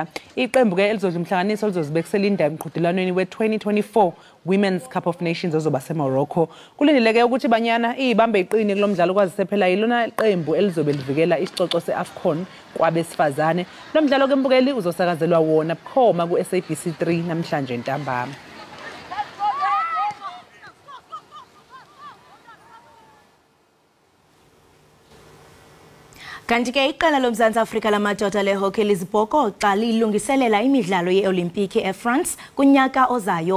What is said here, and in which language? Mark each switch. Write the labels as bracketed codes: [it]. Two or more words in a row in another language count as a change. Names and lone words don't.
[zu] Iqembu ke elizodla umhlanganiso lizozibekisela indawo emqhudelanweni we-2024 Women's Cup of Nations ozoba seMorocco. Kulindeleke ukuthi banyana ibambe iqini kulomdlalo kwazise phela ilona qembu elizobe livikela isicoco seAfcon kwabesifazane. Lo mdlalo ke mbukeli uzosakazelwa wona bukhoma ku SABC 3 namhlanje ntambama. [xh] Kanti ke iqela loMzantsi Afrika lamadoda lehockey lizibhokoxa lilungiselela imidlalo yeOlimpiki eFrance kunyaka ozayo.